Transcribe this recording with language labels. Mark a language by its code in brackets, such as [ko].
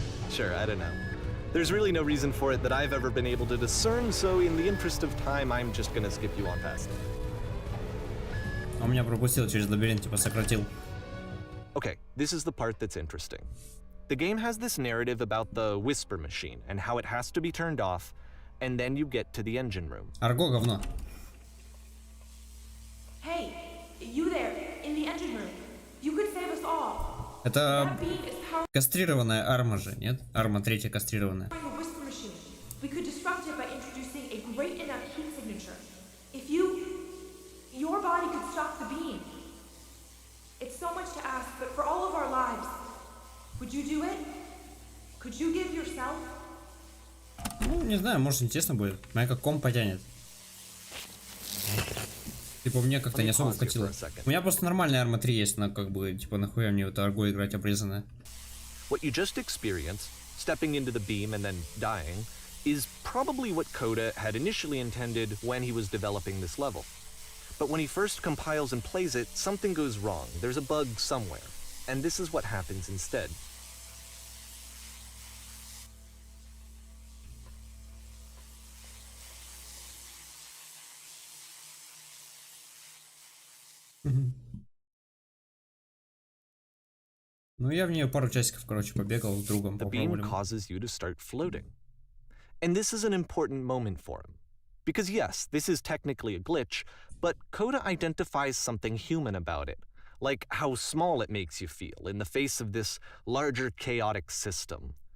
[en] Sure, I don't know. There's really no reason for it that I've ever been able to discern, so in the interest of time, I'm just gonna skip you on past it. [ru] Он меня пропустил через лабиринт, типа сократил. [en] Okay, this is the part that's interesting. The game has this narrative about the whisper machine and how it has to be turned off, and then you get to the engine room. [ru] Арго говно. [en] Hey, you there, in the engine room. You could save us all. [ru] Это [en] That beam is powering [ru] кастрированная арма же, нет? Арма третья кастрированная. [en] the whisper machine. We could disrupt it by introducing a great enough heat signature. If your body could stop the beam. It's so much to ask, but for all of our lives, would you do it? Could you give yourself? [ru] Ну, не знаю, может интересно будет. Меня как комп потянет. Типа мне как-то не особо вкатило. У меня просто нормальная арма 3 есть, но как бы, типа, нахуя мне в это арго играть обрезанное. [en] What you just experienced, stepping into the beam and then dying, is probably what Coda had initially intended when he was developing this level. But when he first compiles and plays it, something goes wrong. There's a bug somewhere. And this is what happens instead. [ru] Ну, я в нее пару часиков, короче, побегал с другом, [en] The beam [ru] попробовали. [en] causes you to start floating. And this is an important moment for him. Because yes, this is technically a glitch, but Coda identifies something human about it, like how small it makes you feel in the face of this larger chaotic system.